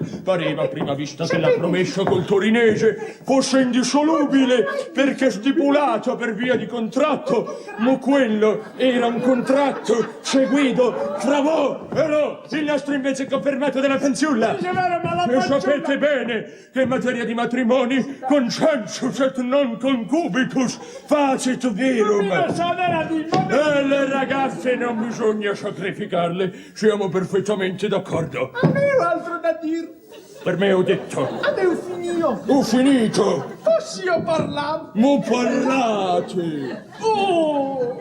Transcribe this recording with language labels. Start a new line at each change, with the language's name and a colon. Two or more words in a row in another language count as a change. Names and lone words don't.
Italian: Pareva a prima vista che la promessa col torinese fosse indissolubile perché stipulato per via di contratto, ma quello era un contratto seguito fra voi e no, il nostro invece confermato della fanciulla. Dice vero, ma la E fanciulla... sapete bene che in materia di matrimoni
Latin: consensus et non concubitus facit virum.
Italian: E le ragazze non bisogna sacrificarle, siamo perfettamente d'accordo. A me ho altro da dire. Per me ho detto. A me ho finito. Ho finito. Posso io parlare? Ma parlate. Oh!